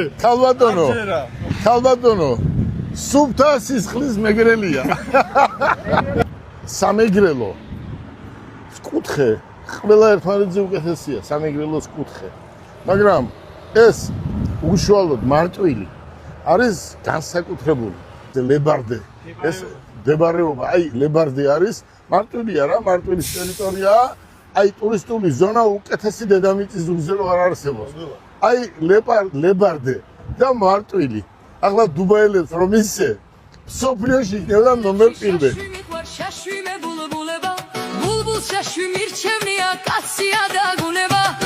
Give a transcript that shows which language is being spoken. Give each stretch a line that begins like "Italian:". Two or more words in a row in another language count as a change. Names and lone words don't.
Georgian: ქალბატონო სუფთა სისხლის მეგრელია სამეგრელო კუთხე ყველა ერთმანეთზე უკეთესია სამეგრელოს კუთხე მაგრამ ეს უშუალოდ მარტვილი არის განსაკუთრებული ლებარდე ეს მდებარეობა აი ლებარდე არის მარტვილი არა მარტვილის ტერიტორიაა აი ტურისტული ზონა უკეთესი დედამიწის ზურგზე არ არსებობს. აი ლებარდე და მარტვილი. ახლა დუბაელებს რომ ისე სოფლიოში იქნება ნომერ პირველი.
Mingrelian: Bulbul şaşvime bulbuleba Bulbul şaşvim irçevniya Katsya da guneba